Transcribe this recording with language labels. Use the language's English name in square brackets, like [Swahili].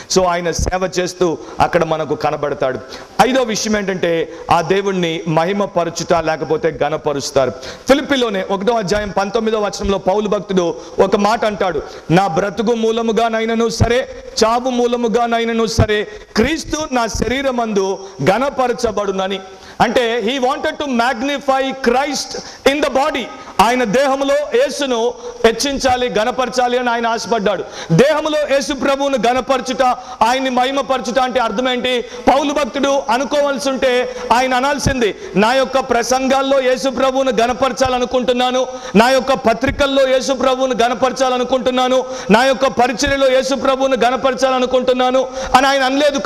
[Telugu] So ఆయన సేవ చేస్తూ అక్కడ మనకు కనబడతాడు. ఐదో విషయం ఏంటంటే ఆ దేవుణ్ణి మహిమపరచుట లేకపోతే ఘనపరుస్తారు. ఫిలిప్పీలోనే 1వ అధ్యాయం 19వ వచనంలో పౌలు భక్తుడు ఒక మాట అంటాడు, నా బ్రతుకు మూలముగానైనను సరే, చావు మూలముగానైనను సరే, క్రీస్తు నా శరీరమందు ఘనపరచబడునని. అంటే [English] he wanted to magnify Christ in the body. [Telugu] ఆయన దేహములో యేసును హెచ్చించాలి, ఘనపరచాలి అని ఆయన ఆశపడ్డాడు. దేహములో యేసు ప్రభువును ఘనపరచుట, ఆయన్ని మహిమపరచుట అంటే అర్థం ఏంటి? పౌలు భక్తుడు అనుకోవాల్సి ఉంటే ఆయన అనాల్సింది, నా యొక్క ప్రసంగాల్లో యేసు ప్రభువును ఘనపరచాలనుకుంటున్నాను, నా యొక్క పత్రికల్లో యేసు ప్రభువును ఘనపరచాలనుకుంటున్నాను, నా యొక్క పరిచర్యలో యేసు ప్రభువును ఘనపరచాలనుకుంటున్నాను అని ఆయన అనలేదు.